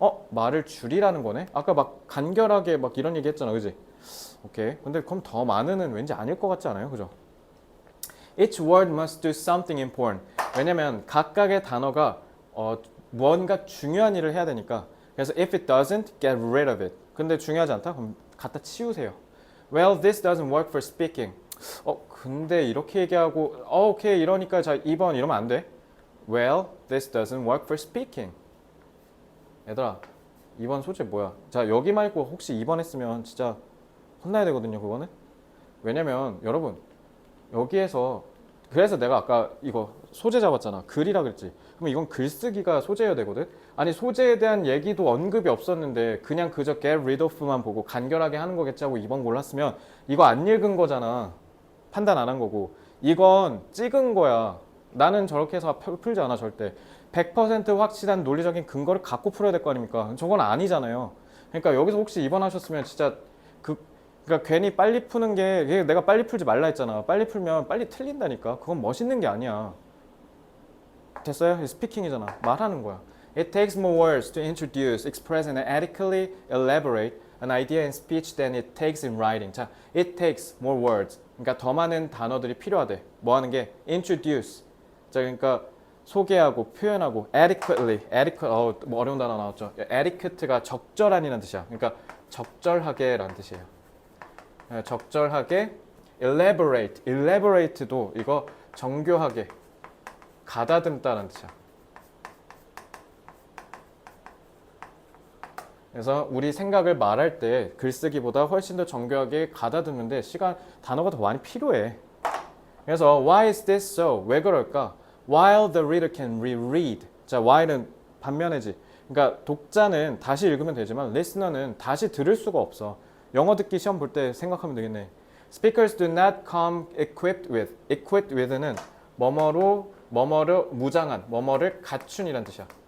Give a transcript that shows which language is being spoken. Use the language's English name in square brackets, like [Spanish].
[Korean] 말을 줄이라는 거네? 아까 막 간결하게 막 이런 얘기 했잖아, 그지? 오케이. 근데 그럼 더 많은은 왠지 아닐 것 같지 않아요? [English] 그죠? Each word must do something important. [Korean] 왜냐면 각각의 단어가 무언가 중요한 일을 해야 되니까. [English] 그래서 if it doesn't, get rid of it. [Korean] 근데 중요하지 않다? 그럼 갖다 치우세요. [English] Well, this doesn't work for speaking. [Korean] 근데 이렇게 얘기하고 오케이 이러니까 자 2번 이러면 안 돼. [English] Well, this doesn't work for speaking. [Korean] 얘들아 2번 소재 뭐야? 자 여기 말고 혹시 2번 했으면 진짜 혼나야 되거든요 그거는. 왜냐면 여러분 여기에서 그래서 내가 아까 이거 소재 잡았잖아. 글이라 그랬지. 그럼 이건 글쓰기가 소재여야 되거든. 아니 소재에 대한 얘기도 언급이 없었는데 그냥 그저 get rid of만 보고 간결하게 하는 거겠지 하고 2번 골랐으면 이거 안 읽은 거잖아. 판단 안 한 거고. 이건 찍은 거야. 나는 저렇게 해서 풀지 않아 절대. 100% 확실한 논리적인 근거를 갖고 풀어야 될 거 아닙니까? 저건 아니잖아요. 그러니까 여기서 혹시 2번 하셨으면 진짜 그러니까 괜히 빨리 푸는 게 내가 빨리 풀지 말라 했잖아. 빨리 풀면 빨리 틀린다니까. 그건 멋있는 게 아니야. 됐어요? 스피킹이잖아. 말하는 거야. [English] It takes more words to introduce, express, and adequately elaborate an idea in speech than it takes in writing. 자, it takes more words. [Korean] 그러니까 더 많은 단어들이 필요하대. 뭐 하는 게? introduce. 자, 그러니까 소개하고 표현하고 adequate, 뭐 어려운 단어 나왔죠. adequate가 적절한이라는 뜻이야. 그러니까 적절하게라는 뜻이에요. 적절하게 elaborate도 이거 정교하게 가다듬다라는 뜻이야. 그래서 우리 생각을 말할 때 글쓰기보다 훨씬 더 정교하게 가다듬는데 단어가 더 많이 필요해. [English] 그래서 why is this so? [Korean] 왜 그럴까? [English] While the reader can reread. [Korean] 자, while은 반면에지. 그러니까 독자는 다시 읽으면 되지만 listener는 다시 들을 수가 없어. 영어 듣기 시험 볼 때 생각하면 되겠네. [English] Speakers do not come equipped with. [Korean] equipped with는 뭐뭐를 무장한, 뭐뭐를 갖춘이란 뜻이야.